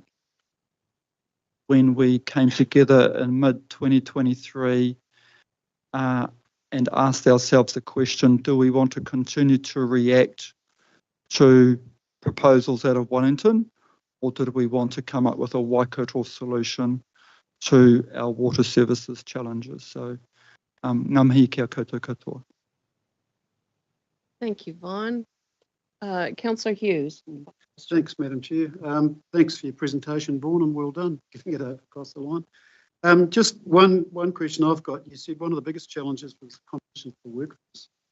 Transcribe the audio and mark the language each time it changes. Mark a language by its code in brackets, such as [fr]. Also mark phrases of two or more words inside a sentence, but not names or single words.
[en] When we came together in mid-2023 and asked ourselves the question, do we want to continue to react to proposals out of Wellington, or did we want to come up with a Waikato solution to our water services challenges? So, [mi] ngā mihi kia koutou katoa. [en] Thank you, Vaughn. Councillor Hughes. Thanks, Madam Chair. Thanks for your presentation, Vaughan, and well done getting it across the line. Just one question I've got. You said one of the biggest challenges was competition for workforce.